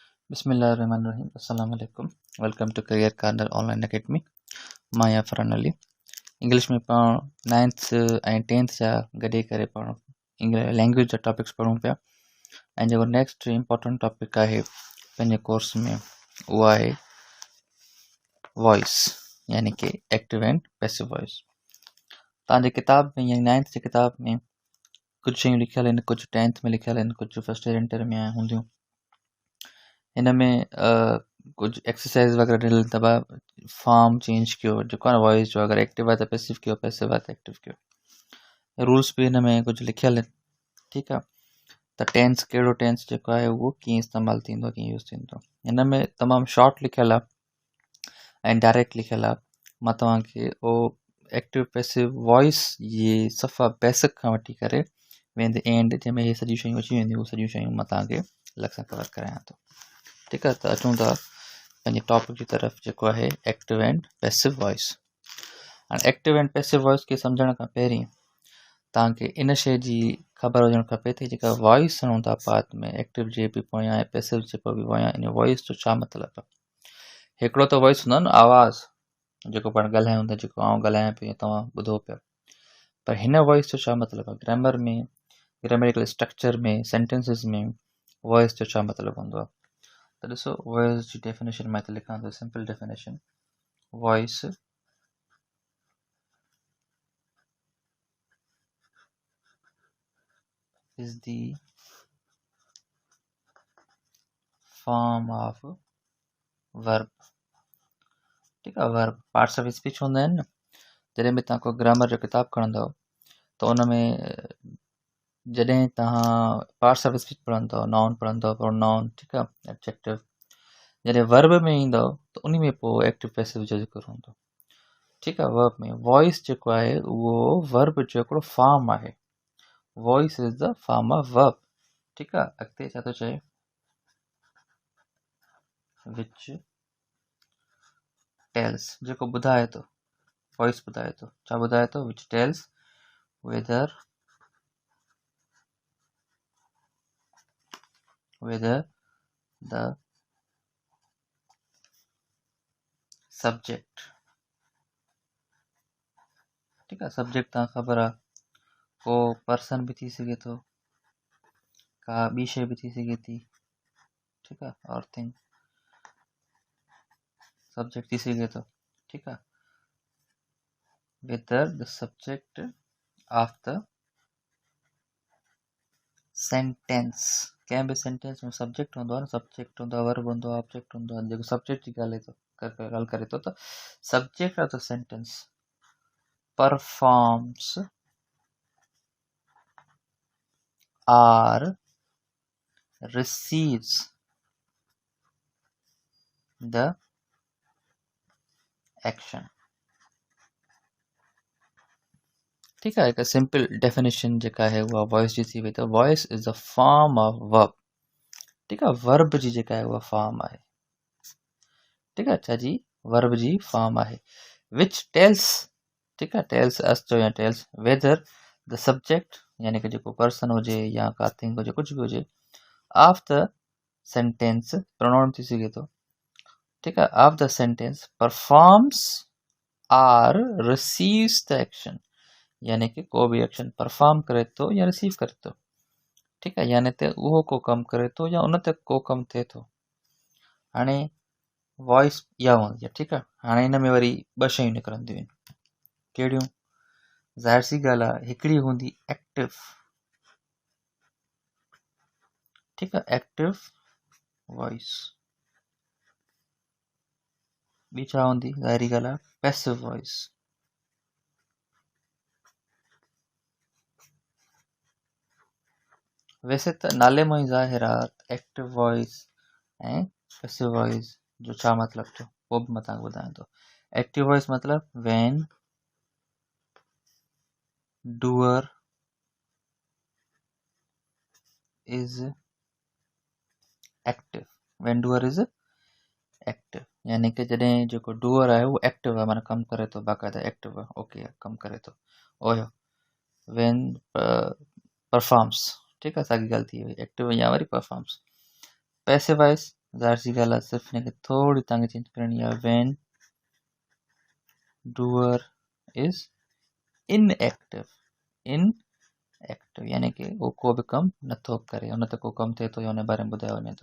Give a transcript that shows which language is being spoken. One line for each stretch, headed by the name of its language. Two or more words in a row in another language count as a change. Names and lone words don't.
Arabic: بسم الله الرحمن الرحيم السلام عليكم
English: welcome to Career Corner Online Academy
Sindhi: माया फरहान अली इंग्लिश में पाण 9th ऐं 10th जा गॾे करे पाण लैंग्वेज जा टॉपिक्स पढ़ूं पिया ऐं जेको
English: next important topic
Sindhi: आहे पंहिंजे कोर्स में उहो आहे वॉइस यानी कि
English: active and passive voice.
Sindhi: तव्हांजे किताब में यानी 9th जी किताब में कुझु शयूं लिखियल आहिनि, कुझु 10th में लिखियल आहिनि, कुझु
English: first year inter
Sindhi: में हूंदियूं। हिन में कुझु एक्सरसाइज वग़ैरह ॾिनल अथव,
English: form change
Sindhi: कयो जेको आहे वॉइस जो, अगरि एक्टिव आहे त पैसिव कयो, पैसिव आहे त एक्टिव कयो। रूल्स बि हिन में कुझु लिखियल आहिनि, ठीकु आहे। त टेंस कहिड़ो टेंस जेको आहे उहो कीअं इस्तेमालु थींदो, कीअं यूज़ थींदो, हिन में तमामु शॉर्ट लिखियल आहे ऐं डायरेक्ट लिखियल आहे। मां तव्हांखे उहो
English: active passive voice
Sindhi: जी सफ़ा बेसिक खां वठी करे वेंदे एंड जंहिंमें इहे सॼियूं शयूं अची वेंदियूं, उहे सॼियूं शयूं मां तव्हांखे अलॻि सां कवर करायां थो, ठीकु आहे। त अचूं था पंहिंजे टॉपिक जी तरफ़ जेको आहे
English: active and passive voice.
Sindhi: हाणे
English: active and passive voice
Sindhi: खे सम्झण खां पहिरीं तव्हांखे इन शइ जी ख़बर हुजणु खपे थी, जेका वॉइस खणूं था पात में एक्टिव जे बि पोयां ऐं पैसिव जे बि पोयां, इन वॉइस जो छा मतिलबु आहे। हिकिड़ो त वॉइस हूंदो आहे न, आवाज़ु जेको पाण ॻाल्हायूं था, जेको आउं ॻाल्हायां पियो, तव्हां ॿुधो पिया, पर हिन वॉइस जो छा मतिलबु आहे। ग्रामर में,
English: grammatical structure
Sindhi: में, सेंटेंसिस में वॉइस जो छा मतिलबु हूंदो आहे। त ॾिसो, वॉइस जी डेफिनेशन मां हिते लिखां थो,
English: simple definition. voice is the form of verb,
Sindhi: ठीकु आहे। वर्ब
English: parts of speech
Sindhi: हूंदा आहिनि न। जॾहिं बि तव्हां को ग्रामर जो किताबु खणंदव त उन में जॾहिं तव्हां
English: parts of speech
Sindhi: पढ़ंदव, नाउन पढ़ंदव, प्रोनाउन, ठीकु आहे, एडजेक्टिव, जॾहिं वर्ब में ईंदव त उन में पोइ
English: active passive
Sindhi: जो ज़िक्र हूंदो, ठीकु आहे। वर्ब में वॉइस जेको आहे उहो वर्ब जो हिकिड़ो फॉर्म आहे।
English: voice is the form of verb,
Sindhi: ठीकु आहे। अॻिते छा थो चए,
English: which tells,
Sindhi: जेको ॿुधाए थो, वॉइस ॿुधाए थो, छा ॿुधाए थो,
English: which tells whether the subject,
Sindhi: ठीकु आहे। सब्जेक्ट तव्हां ख़बर आहे, को पर्सन बि थी सघे थो, का ॿी शइ बि थी सघे थी, ठीकु आहे,
English: or thing subject
Sindhi: थी सघे थो, ठीकु आहे।
English: whether the subject of the sentence,
Sindhi: कंहिं बि सेंटेंस में सब्जेक्ट हूंदो आहे न, सब्जेक्ट हूंदो आहे, वर्ब हूंदो आहे, ऑब्जेक्ट हूंदो आहे, जेको सब्जेक्ट जी ॻाल्हि करे थो, त
English: subject of the sentence performs or receives the action,
Sindhi: ठीकु आहे। हिकु सिंपल डेफिनेशन जेका आहे उहा वॉइस जी थी वई।
English: त voice is the form of verb,
Sindhi: ठीकु आहे। वर्ब जी जेका आहे उहा फॉर्म आहे, ठीकु आहे। छा जी, वर्ब जी फॉर्म आहे।
English: which tells,
Sindhi: ठीकु आहे, टेल्स अस जो या
English: tells whether the subject,
Sindhi: यानी कि जेको पर्सन हुजे या का थिंग हुजे, कुझु बि हुजे,
English: of the sentence,
Sindhi: प्रोनाउन थी सघे थो, ठीकु आहे,
English: of the sentence performs or receives the action,
Sindhi: यानी कि को बि
English: action perform
Sindhi: करे थो या रिसीव करे थो, ठीकु आहे। यानी त उहो को कमु करे थो या उन ते को कमु थिए थो। हाणे वॉइस इहा हूंदी आहे, ठीकु आहे। हाणे हिन में वरी ॿ शयूं निकिरंदियूं आहिनि, कहिड़ियूं। ज़ाहिर सी ॻाल्हि आहे, हिकिड़ी हूंदी एक्टिव, ठीकु आहे,
English: active voice.
Sindhi: ॿी छा हूंदी, ज़ाहिरी ॻाल्हि आहे,
English: passive voice.
Sindhi: वैसे त नाले मां ई ज़ाहिर आहे
English: active voice
Sindhi: ऐं
English: passive voice
Sindhi: जो छा मतिलबु थियो, उहो बि मां तव्हांखे ॿुधायां थो।
English: active voice मतिलबु when doer is active, when doer is active,
Sindhi: यानी कि जॾहिं जेको डूअर आहे उहो एक्टिव आहे, माना कमु करे थो, बाक़ाइदा एक्टिव आहे, ओके, कमु करे थो।
English: ओयो when परफॉर्म्स,
Sindhi: ठीकु आहे, साॻी ॻाल्हि थी वई, एक्टिव या वरी परफॉर्म्स। पैसिव वॉइस ज़ाहिर सी ॻाल्हि आहे सिर्फ़ु हिनखे थोरी तव्हांखे चेंज करणी आहे
English: when doer is inactive
Sindhi: यानी कि उहो को बि कमु नथो करे, हुन ते को कमु थिए थो या हुन बारे में ॿुधायो वञे थो।